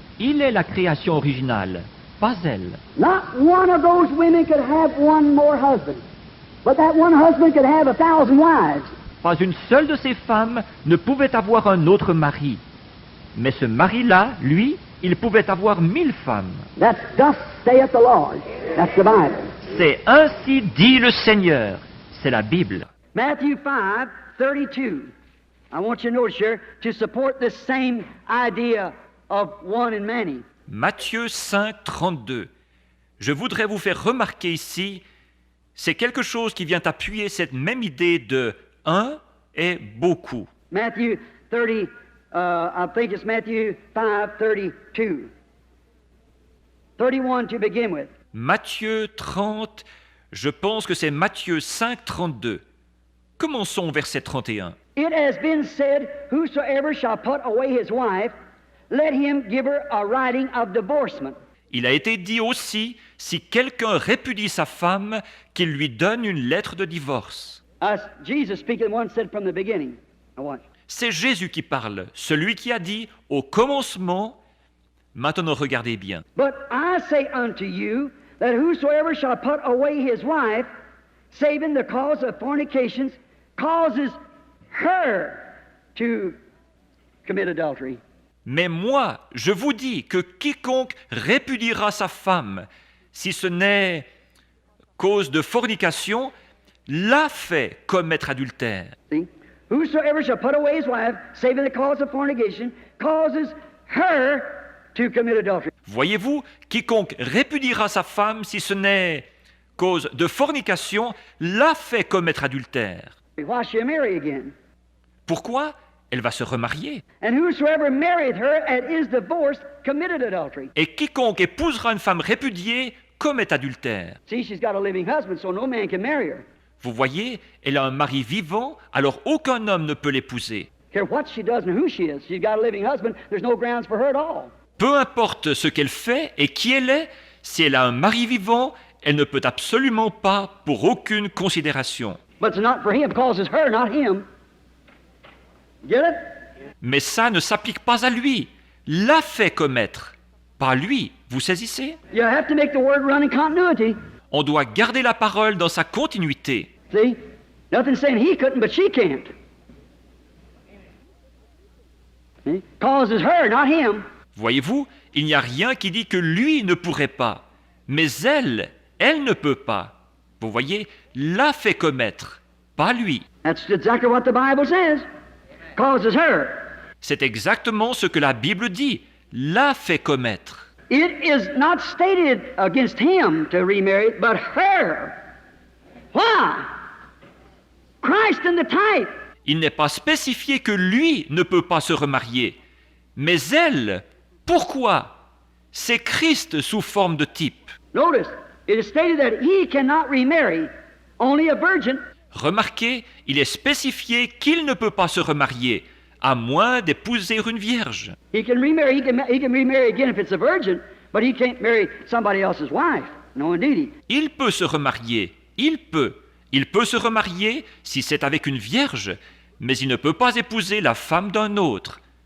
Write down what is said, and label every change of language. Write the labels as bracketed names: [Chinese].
[French] Il est la création originale, pas elle. [English] Not one of those women could have one more husband, but that one husband could have 1,000 wives. [French] Pas une seule de ces femmes ne pouvait avoir un autre mari. Mais ce mari-là, lui, il pouvait avoir 1000 femmes. [English] That's thus saith the Lord. That's the Bible. [French] C'est ainsi dit le Seigneur. C'est la Bible. [English] Matthew 5:32. I want you to notice here to support this same idea of one and many. [French] Matthieu 5, 32. Je voudrais vous faire remarquer ici, c'est quelque chose qui vient appuyer cette même idée de un et beaucoup. [English] Matthew 30, I think it's Matthew 5:32. 31 to begin with. [French] Matthieu 30, je pense que c'est Matthieu 5, 32. Commençons au verset 31. [English] It has been said, whosoever shall put away his wife, let him give her a writing of divorcement. [French] Il a été dit aussi, si quelqu'un répudie sa femme, qu'il lui donne une lettre de divorce. [English] Jesus speaking one said from the beginning. Now watch. [French] C'est Jésus qui parle, celui qui a dit au commencement. Maintenant regardez bien. [English] But I say unto you that whosoever shall put away his wife, saving the cause of fornications, causes her to commit adultery. [French] Mais moi, je vous dis que quiconque répudiera sa femme, si ce n'est cause de fornication, l'a fait commettre adultère. [English] See? Whosoever shall put away his wife, saving the cause of fornication, causes her to commit adultery. [French] Voyez-vous, quiconque répudiera sa femme, si ce n'est cause de fornication, l'a fait commettre adultère. [English] Why she'll marry again? [French] Pourquoi? Elle va se remarier. [English] And whosoever married her and is divorced committed adultery. [French] Et quiconque épousera une femme répudiée commet adultère. [English] See, she's got a living husband, so no man can marry her. [French] Vous voyez, elle a un mari vivant, alors aucun homme ne peut l'épouser. [English] Care what she does and who she is. She's got a living husband. There's no grounds for her at all. [French] Peu importe ce qu'elle fait et qui elle est, si elle a un mari vivant, elle ne peut absolument pas pour aucune considération. [English] But it's not for him, because it's her, not him. Get it? [French] Mais ça ne s'applique pas à lui. L'a fait commettre, pas lui. Vous saisissez? [English] You have to make the word run in continuity. [French] On doit garder la parole dans sa continuité. [English] See? Nothing saying he couldn't, but she can't. See? Causes her, not him. [French] Voyez-vous, il n'y a rien qui dit que lui ne pourrait pas. Mais elle ne peut pas. Vous voyez, l'a fait commettre, pas lui. [English] That's exactly what the Bible says. Causes her. [French] C'est exactement ce que la Bible dit. L'a fait commettre. [English] It is not stated against him to remarry, but her. Why? Christ in the type. [French] Il n'est pas spécifié que lui ne peut pas se remarier, mais elle, pourquoi? C'est Christ sous forme de type. [English] Notice, it is stated that he cannot remarry, only a virgin. [French] Remarquez, il est spécifié qu'il ne peut pas se remarier, à moins d'épouser une vierge. [English] He can remarry again if it's a virgin, but he can't marry somebody else's wife. No, indeed. [French] Il peut se remarier, il peut se remarier si c'est avec une vierge, mais il ne peut pas épouser la femme d'un autre.